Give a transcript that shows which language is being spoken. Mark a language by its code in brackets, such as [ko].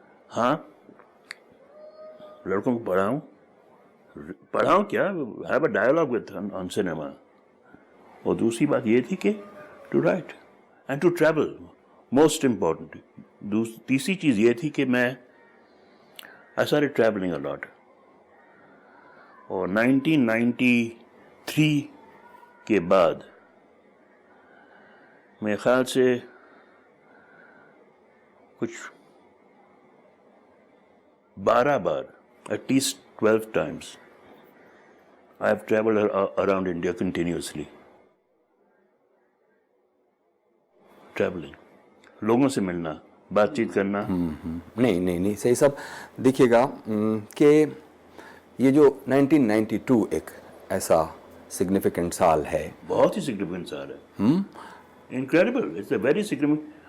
[hi] हाँ, लड़कों को पढ़ाऊँ क्या, [en] Have a dialogue with on cinema. [hi] और दूसरी बात ये थी कि [en] To write and to travel, most important. [hi] तीसरी चीज़ ये थी कि मैं [en] I started travelling a lot. [hi] और 1993 के बाद मेरे ख्याल से कुछ 12 बार, [en] at least 12 times, I have traveled around India continuously. Traveling. [hi] लोगों से मिलना, बातचीत करना. नहीं नहीं नहीं, सही साहब देखिएगा कि ये जो 1992 एक ऐसा सिग्निफिकेंट साल है, बहुत ही सिग्निफिकेंट साल है. Incredible, [en] It's a very significant.